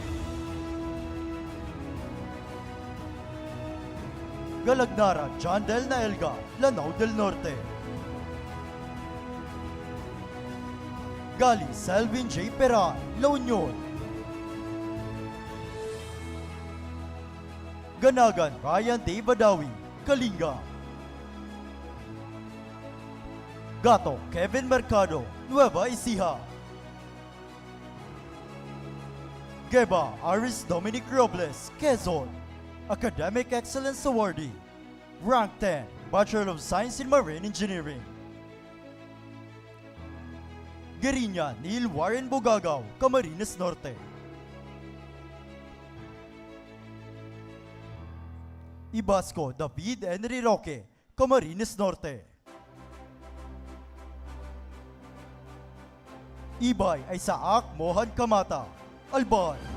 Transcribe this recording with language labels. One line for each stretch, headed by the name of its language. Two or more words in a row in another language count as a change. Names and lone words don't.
English: Galagnara John Del Naelga, Lanao del Norte. Gali Selvin J. Peran, La Union. Ganagan Ryan D. Badawi, Kalinga. Gato Kevin Mercado, Nueva Ecija. Geba Aris Dominic Robles, Quezon. Academic Excellence Awardee, Rank 10, Bachelor of Science in Marine Engineering. Gerinya Neil Warren Bugagaw, Camarines Norte. Ibasco David Henry Roque, Camarines Norte. Ibay Isaac Mohan Kamata, Albay.